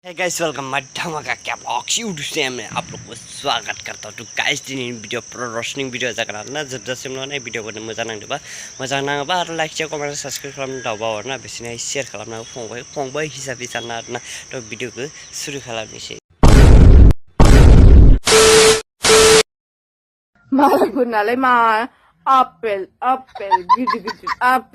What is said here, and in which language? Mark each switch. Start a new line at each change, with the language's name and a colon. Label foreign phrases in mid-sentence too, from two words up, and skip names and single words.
English: Hi guys welcome my
Hindi: धमाका क्या ब्लॉग्स यूट्यूब से मैं आप लोग को स्वागत करता हूँ।
Bodo: तो गाइस दिनैनि भिडियो
English: pro roasting video
Bodo: जागोन आरोना जोबजासिम नाय भिडियोखौ मोजां नाङोबा आरो
English: like share comment subscribe
Bodo: खालामनो दावबा हरना बिसिनो शेयार खालामनांगौ फंबाय हिसाबै सानना आरोना। तो भिडियोखौ शुरू खालामनोसै। मालायफोरनालाय मा आपेल गिदिर आपेल